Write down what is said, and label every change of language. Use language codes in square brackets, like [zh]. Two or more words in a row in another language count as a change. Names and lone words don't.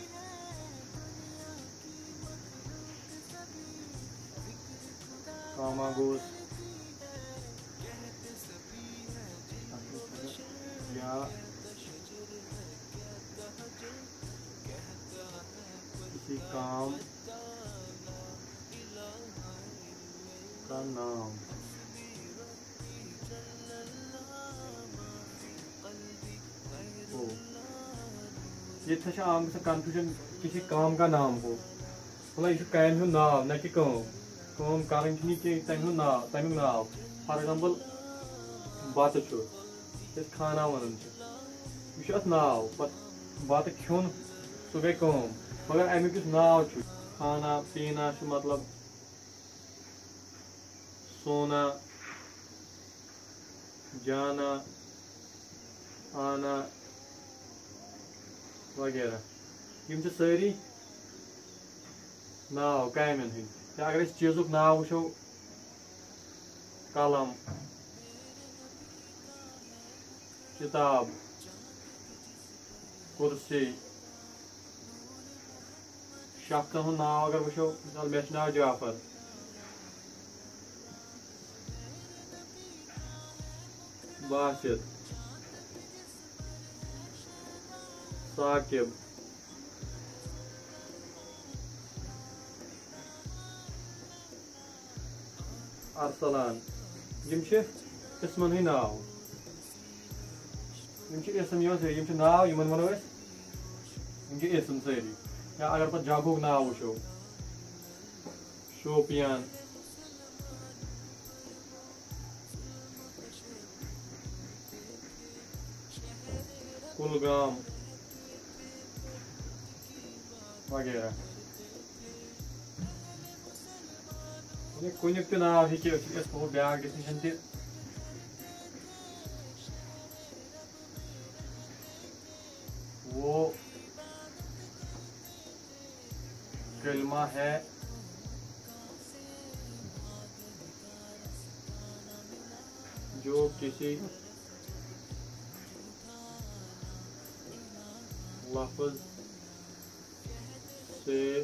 [ur] کاما گوز یا کسی کام کا نام ہو. [ks] یہ تھا عام کنفیوژن [ur] کسی کام کا نام ہو [ks] مطلب یہ کامہِ ہُنٛد ناو نہ کہ کٲم کرٕنۍ چھِ نہٕ کینٛہہ تمیُک ناو [en] for example [ks] بتہٕ چھُ یَتھ کھانا وَنان چھِ یہِ چھُ اَتھ ناو پَتہٕ بتہٕ کھیوٚن سُہ گٔے کٲم مگر امیُک یُس ناو چھُ [ur] کھانا پینا [ks] چھُ مطلب [ur] سونا جانا آنا وغیرہ [ks] یم چھِ سٲری ناو کامٮ۪ن ہٕنٛدۍ یا اگر أسۍ چیٖزُک ناو وٕچھو قلم کتاب کُرسی شخصن ہُنٛد ناو اگر وٕچھو مثال مےٚ چھُ ناو جعفر باسط ثاقب ارسلان یم چھِ قٕسمن ہٕنٛدۍ ناو یم چھِ اسم یِوان سٲری یم چھِ ناو یمن ونو أسۍ یم چھِ اسم سٲری یا اگر پتہٕ جگہُک ناو وٕچھو شوپیان کُلگام وغیرہ کُنیُک تہِ ناو ہیٚکہِ أسۍ تھوٚو بیٛاکھ ڈیفنیشن تہِ [ur] وہ کلمہ ہے جو کسی لفظ سے